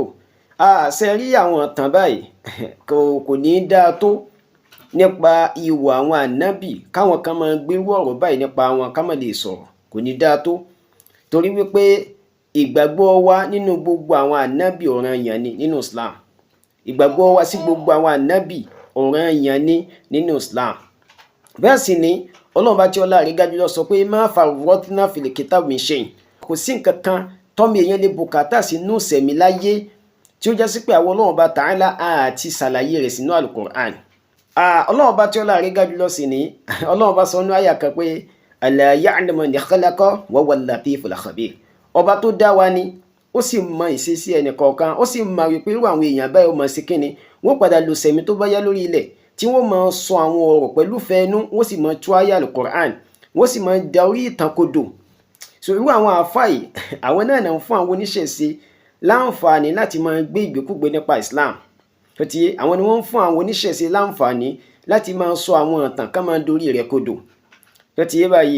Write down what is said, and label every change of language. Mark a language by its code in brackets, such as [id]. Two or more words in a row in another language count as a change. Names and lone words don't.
[yo] Àṣẹ rí àwọn tàn báyìí kò ní í dáa tó nípa ìwà àwọn ànábì káwọn kan máa gbérú ọ̀rọ̀ báyìí nípa wọn ká má lè sọ̀rọ̀ kò ní dáa tó torí wípé ìgbàgbọ́ wa nínú gbogbo àwọn ànábì ọ̀ranyàn ni nínú Islam ìgbàgbọ́ wa sí gbogbo àwọn ànábì ọ̀ranyàn ni nínú Islam. Bẹ́ẹ̀ sì ni Ọlọ́run bá tí ọlá rẹ̀ gájú lọ sọ pé [ar] ما فرطنا في الكتاب من شيء [yo] kò sí nǹkan kan tọ́mọ èèyàn lè bùkátà sínú sẹ̀mí láyé tí ó jẹ́ sí pé àwọn Ọlọ́run bá Ta'ala àti ṣàlàyé rẹ̀ sínú Al-Qur'an. Ọlọ́run bá tí ọlá rẹ̀ gájú lọ sí ni Ọlọ́run bá sọ nínú àyà kan pé [ar] ألا يعلم من خلق وهو اللطيف الخبير [yo] ọba tó dá wa ni ó sì mọ ìṣesí ẹnì kọ̀ọ̀kan ó sì mọ wípé irú àwọn èèyàn báyìí ó mọ̀ sí kíni wọ́n padà lò sẹ̀mí tó bá yá lórí ilẹ̀ tí wọ́n máa sọ àwọn ọ̀rọ̀ pẹ̀lú fẹ́ẹ́nú wọ́n sì máa tú àyà Al-Qur'an wọ́n sì máa da orí ìtàn kodò. So irú àwọn àfáà yìí àwọn náà ń fún àwọn oníṣẹ̀ṣe láǹfààní láti máa gbé ìgbékúgbé nípa Islam tí àwọn ni wọ́n ń fún àwọn oníṣẹ̀ṣe láǹfààní láti máa sọ àwọn ìtàn ká máa dorí rẹ̀ kodò tó ti yé báyìí.